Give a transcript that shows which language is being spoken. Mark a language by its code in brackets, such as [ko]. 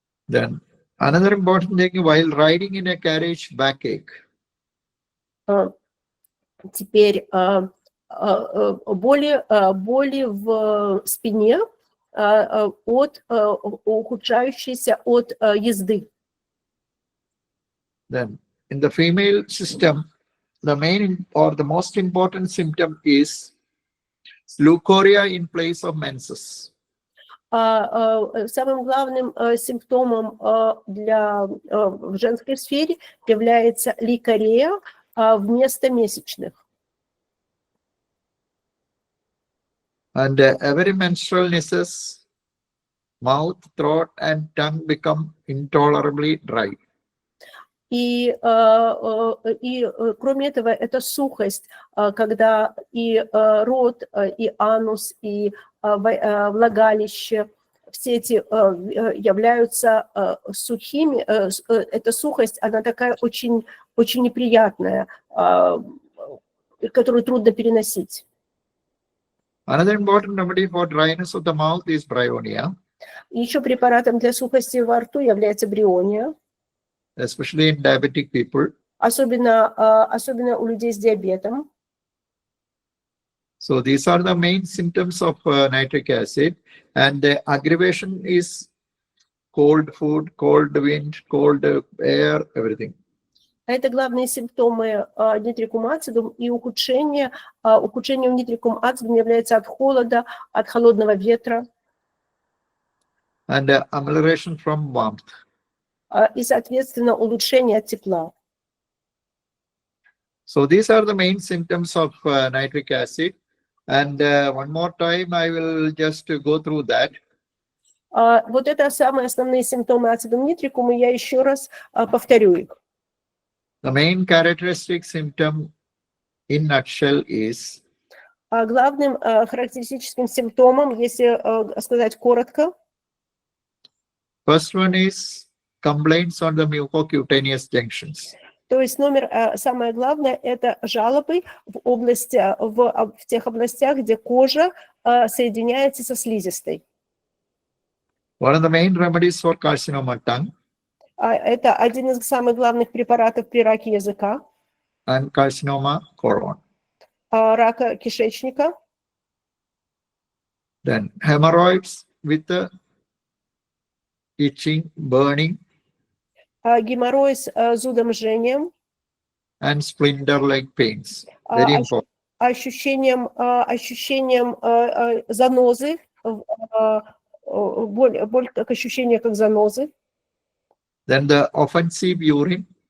[en] Then another important thing, while riding in a carriage, backache. [ru] Теперь боли в спине ухудшающиеся от езды. [en] Then in the female system, the main or the most important symptom is leukorrhea in place of menses. [ru] Самым главным симптомом в женской сфере является лейкорея вместо месячных. [en] And every menstrual mouth, throat, and tongue become intolerably dry. [ru] И кроме этого, это сухость, когда и рот, и анус, и влагалище, все эти являются сухими. Эта сухость, она такая очень, очень неприятная, которую трудно переносить. [en] Another important remedy for dryness of the mouth is bryonia. [ru] Еще препаратом для сухости во рту является бриония, [en] especially in diabetic people. [ru] особенно у людей с диабетом. [en] So these are the main symptoms of nitric acid, and the aggravation is cold food, cold wind, cold air, everything. [ru] Это главные симптомы нитрикум ацидум, и ухудшением нитрикум ацидум является от холода, от холодного ветра. [en] And amelioration from warmth. [ru] И, соответственно, улучшение от тепла. [en] So these are the main symptoms of nitric acid. And one more time, I will just go through that. [ru] Вот это самые основные симптомы ацидум нитрикум, и я еще раз повторю их. [en] The main characteristic symptom in nutshell is [ru] Главным характеристическим симптомом, если сказать коротко, [en] first one is complaints on the mucocutaneous junctions. [ru] то есть самое главное, это жалобы в тех областях, где кожа соединяется со слизистой. [en] One of the main remedies for carcinoma tongue. [ru] Это один из самых главных препаратов при раке языка. [en] And carcinoma colon. [ru] Рака кишечника. [en] Then hemorrhoids with itching, burning. [ru] Геморрой с зудоможением. [en] And splinter-like pains. Very important. [ru] Ощущением занозы, боль как ощущение как занозы. [en] Then the offensive urine.